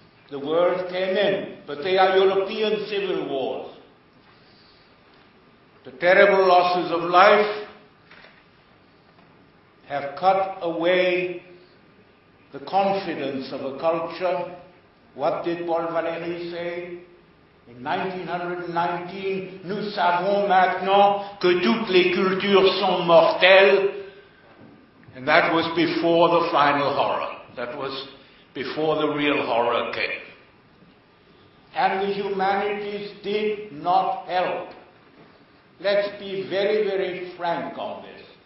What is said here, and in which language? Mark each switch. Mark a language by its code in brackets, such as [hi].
[en] The word came in, but they are European civil wars. The terrible losses of life have cut away the confidence of a culture. What did Paul Valéry say? In 1919, [fr] nous savons maintenant que toutes les cultures sont mortelles. [en] And that was before the final horror. That was before the real horror came. And the humanities did not help. Let's be very, very frank on this.